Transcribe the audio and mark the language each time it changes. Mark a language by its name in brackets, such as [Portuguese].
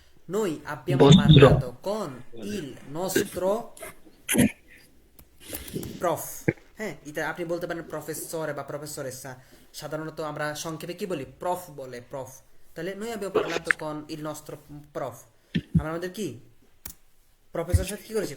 [Italian] Noi abbiamo parlato con il nostro prof. [Bangla] হ্যাঁ, এটা আপনি বলতে পারেন প্রফেসরে বা প্রফেসরেসা। সাধারণত আমরা সংক্ষেপে কি বলি? প্রফ বলে, প্রফ। তাহলে [Italian] noi abbiamo parlato con il nostro prof. [Bangla] আমরা আমাদের কি প্রফেসরের সাথে কি করেছি?